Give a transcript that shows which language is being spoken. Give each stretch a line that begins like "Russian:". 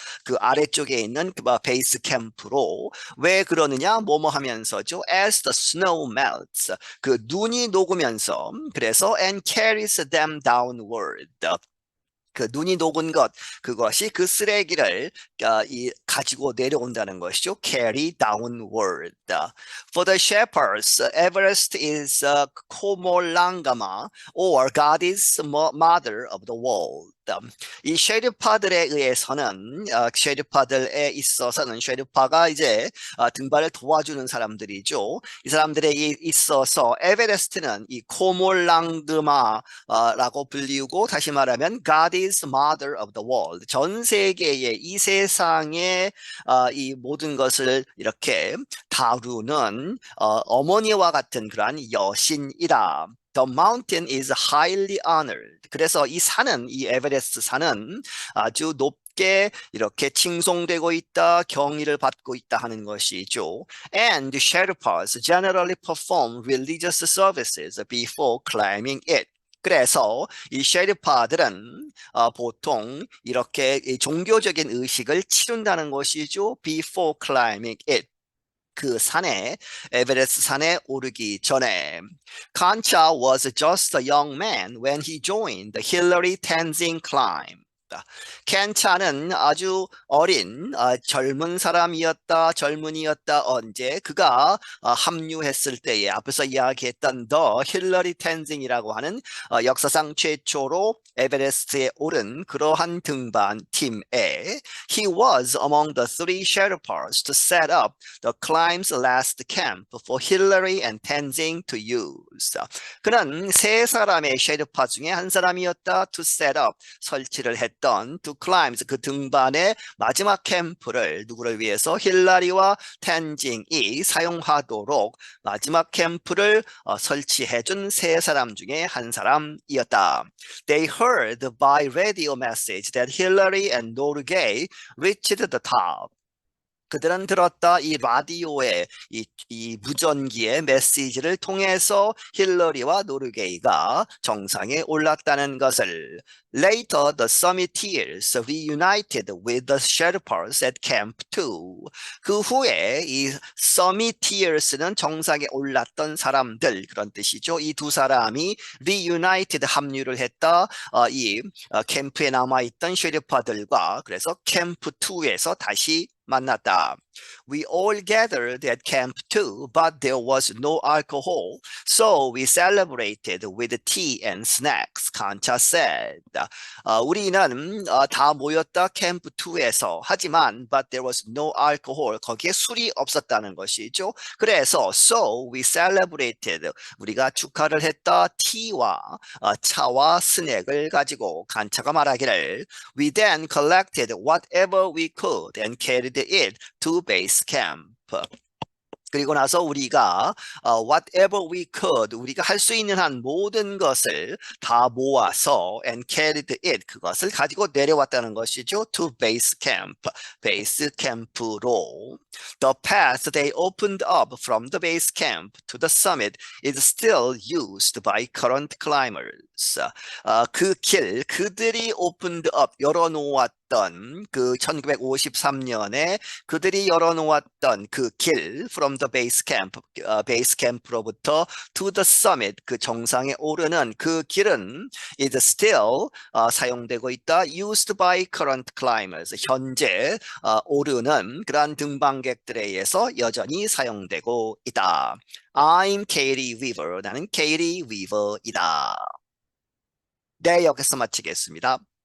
Korean: 그 아래쪽에 있는 그 베이스 캠프로 왜 그러느냐 뭐뭐 하면서죠
English: as the snow melts
Korean: 그 눈이 녹으면서 그래서
English: and carries them downward
Korean: 그 눈이 녹은 것 그것이 그 쓰레기를 가지고 내려온다는 것이죠.
English: Carry downward. For the shepherds, Everest is Komolangama or God is mother of the world.
Korean: 이 쉐르파들에 의해서는 쉐르파들에 있어서는 쉐르파가 이제 등반을 도와주는 사람들이죠. 이 사람들에 있어서 에베레스트는 이 코몰랑드마라고 불리우고 다시 말하면
English: God is mother of the world.
Korean: 전 세계의 이 세상의 이 모든 것을 이렇게 다루는 어머니와 같은 그러한 여신이다.
English: The mountain is highly honored.
Korean: 그래서 이 산은 이 에베레스트 산은 아주 높게 이렇게 칭송되고 있다, 경의를 받고 있다 하는 것이죠.
English: And the Sherpas generally perform religious services before climbing it.
Korean: 그래서 이 셰르파들은 보통 이렇게 종교적인 의식을 치른다는 것이죠.
English: Before climbing it.
Korean: 그 산에 에베레스트 산에 오르기 전에
English: Concha was just a young man when he joined the Hillary Tenzing climb.
Korean: 켄차는 아주 어린 젊은 사람이었다 젊은이였다 언제 그가 합류했을 때에 앞에서 이야기했던 더 힐러리 텐징이라고 하는 역사상 최초로 에베레스트에 오른 그러한 등반 팀에
English: He was among the three Sherpas to set up the climb's last camp for Hillary and Tenzing to use.
Korean: 그는 세 사람의 셰르파 중에 한 사람이었다
English: to set up
Korean: 설치를 했던
English: to climb
Korean: 그 등반의 마지막 캠프를 누구를 위해서 힐라리와 텐징이 사용하도록 마지막 캠프를 설치해준 세 사람 중에 한 사람이었다.
English: They heard by radio message that Hillary and Norgay reached the top.
Korean: 그들은 들었다 이 라디오의 이 무전기의 메시지를 통해서 힐러리와 노르게이가 정상에 올랐다는 것을
English: Later, the Summiteers reunited with the Sherpas at Camp 2.
Korean: 그 후에 이 Summiteers는 정상에 올랐던 사람들 그런 뜻이죠. 이 두 사람이 reunited 합류를 했다. 이 캠프에 남아있던 쉐르파들과 그래서 캠프 2에서 다시 만났다.
English: We all gathered at Camp 2, but there was no alcohol, so we celebrated with tea and snacks, Concha said.
Korean: 우리는 다 모였다 캠프 2에서 하지만
English: but there was no alcohol
Korean: 거기에 술이 없었다는 것이죠. 그래서
English: so we celebrated
Korean: 우리가 축하를 했다 티와 차와 스낵을 가지고 간차가 말하기를
English: We then collected whatever we could and carried it to base camp.
Korean: 그리고 나서 우리가
English: whatever we could
Korean: 우리가 할 수 있는 한 모든 것을 다 모아서
English: and carried it
Korean: 그것을 가지고 내려왔다는 것이죠.
English: to base camp
Korean: 베이스 캠프로
English: The path they opened up from the base camp to the summit is still used by current climbers.
Korean: 그 길 그들이
English: opened up
Korean: 열어놓았던 열어놓았던 그 1953년에 그들이 열어놓았던 그 길
English: from the base camp
Korean: 로부터
English: to the summit
Korean: 그 정상에 오르는 그 길은
English: is still
Korean: 사용되고 있다.
English: used by current climbers
Korean: 현재 오르는 그러한 등반객들에 의해서 여전히 사용되고 있다.
English: I'm Katie Weaver.
Korean: 나는 Katie Weaver이다. 네, 여기서 마치겠습니다.